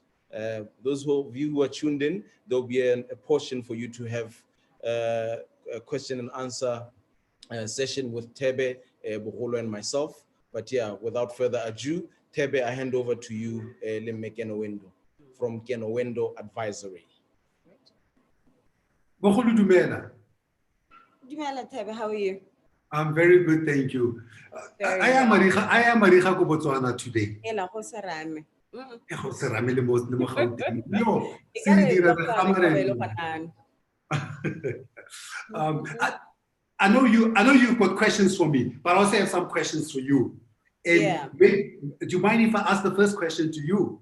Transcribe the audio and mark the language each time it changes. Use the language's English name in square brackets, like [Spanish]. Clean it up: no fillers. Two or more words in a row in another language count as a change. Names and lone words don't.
[English] Those of you who are tuned in, there'll be a portion for you to have a question and answer session with Thebe, Bogolo, and myself. But yeah, without further ado, Thebe, I hand over to you, Kenewendo, from Kenewendo Advisory. [Tswana] Bogolo dumela. Dumela Thebe, [English] how are you? I'm very good, thank you. I am [Tswana] Mariga ko Botswana [English] today. [Tswana] Ela go serame. [English] I know you've got questions for me, but I also have some questions for you. And Yeah. do you mind if I ask the first question to you?